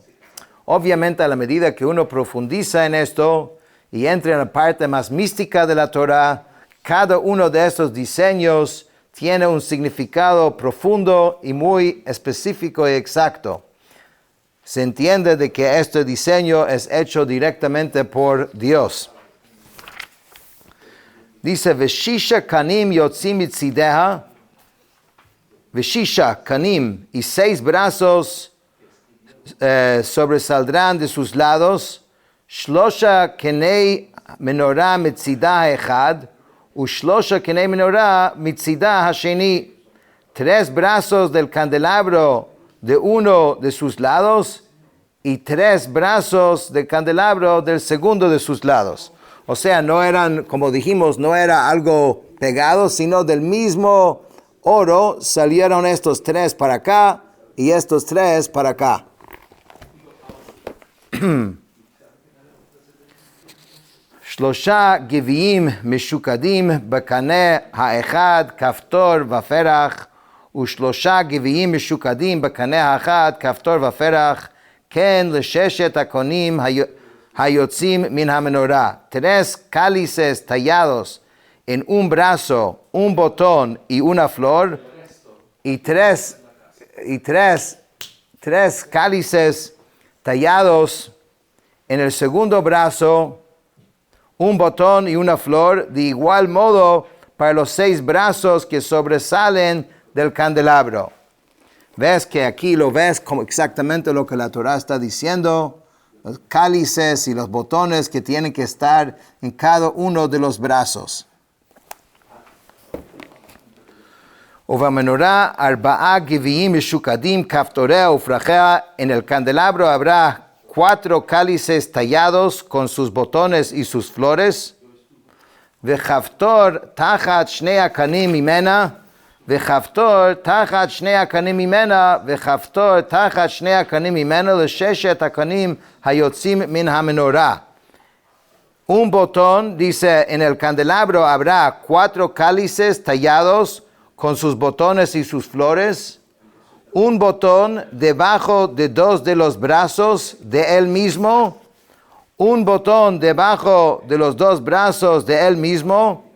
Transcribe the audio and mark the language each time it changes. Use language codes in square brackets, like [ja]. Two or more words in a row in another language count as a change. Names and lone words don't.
[es] Obviamente, a la medida que uno profundiza en esto y entra en la parte más mística de la Torá, cada uno de estos diseños tiene un significado profundo y muy específico y exacto. Se entiende de que este diseño es hecho directamente por Dios. Dice, [he] ושישה קנים יוצאים מצדיה, ושישה קנים, [es] y 6 brazos sobresaldrán de sus lados, [he] שלושה קני מנורה מצדה האחד, ושלושה קני מנורה מצדה השני, [es] 3 brazos del candelabro de uno de sus lados y 3 brazos del candelabro del segundo de sus lados. O sea, no eran, como dijimos, no era algo pegado, sino del mismo oro salieron estos 3 para acá y estos 3 para acá. [he] שלושה גביעים משוקדים בקנה האחד כפתור ופרח ושלושה גביעים משוקדים בקנה האחד, כפתור ופרח, כן לששת הקונים היוצאים מן המנורה. [es] 3 cálices tallados en un brazo, un botón y una flor, y tres cálices tallados en el segundo brazo, un botón y una flor, de igual modo para los 6 brazos que sobresalen del candelabro. Ves que aquí lo ves como exactamente lo que la Torá está diciendo, los cálices y los botones que tienen que estar en cada uno de los brazos. [he] ובמנורה ארבעה גביעים משוקדים כפתוריה ופרחיה, [es] en el candelabro habrá 4 cálices tallados con sus botones y sus flores. [he] וכפתור תחת שני הקנים ממנה, וחפתור תחת 2 הקנים ממנה, וחפתור תחת 2 הקנים ממנה לששת הקנים היוצאים מן המנורה. [es] Un botón, dice, en el candelabro habrá 4 cálices tallados con sus botones y sus flores. Un botón debajo de 2 de los brazos de él mismo. Un botón debajo de los 2 brazos de él mismo.